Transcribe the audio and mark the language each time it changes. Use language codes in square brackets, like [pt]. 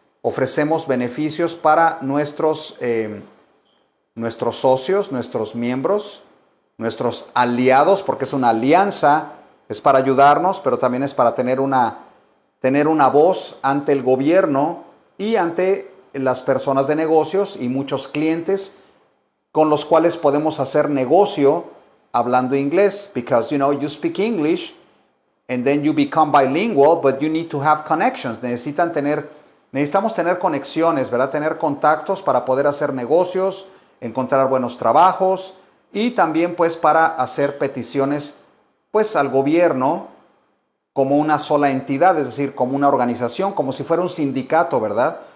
[es] Ofrecemos beneficios para nuestros socios, nuestros miembros, nuestros aliados, porque es una alianza, es para ayudarnos, pero también es para tener una voz ante el gobierno y ante las personas de negocios y muchos clientes con los cuales podemos hacer negocio hablando inglés. [en] Because, you speak English and then you become bilingual, but you need to have connections. [es] Necesitamos tener conexiones, ¿verdad? Tener contactos para poder hacer negocios, encontrar buenos trabajos y también pues para hacer peticiones pues al gobierno como una sola entidad, es decir, como una organización, como si fuera un sindicato, ¿verdad?